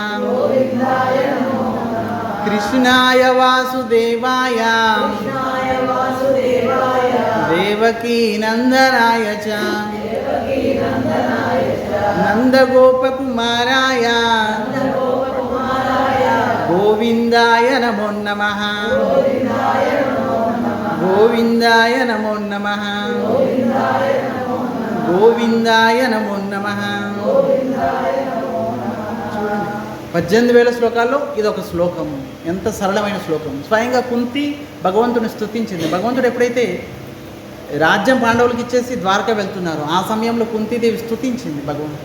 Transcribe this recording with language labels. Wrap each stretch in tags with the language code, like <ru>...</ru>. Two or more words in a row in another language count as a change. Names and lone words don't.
<sa>కృష్ణాయ వాసుదేవాయ దేవకీ నందనాయ చ నందగోపకుమారాయ గోవిందాయ నమో నమః. గోవిందాయ నమో నమః. గోవిందాయ నమో నమః.</sa> <te>18,000 శ్లోకాల్లో ఇదొక శ్లోకము. ఎంత సరళమైన శ్లోకం. స్వయంగా కుంతి భగవంతుని స్తుతించింది. భగవంతుడు ఎప్పుడైతే రాజ్యం పాండవులకు ఇచ్చేసి ద్వారక వెళ్తున్నారు, ఆ సమయంలో కుంతీదేవి స్తుతించింది భగవంతుడు.</te>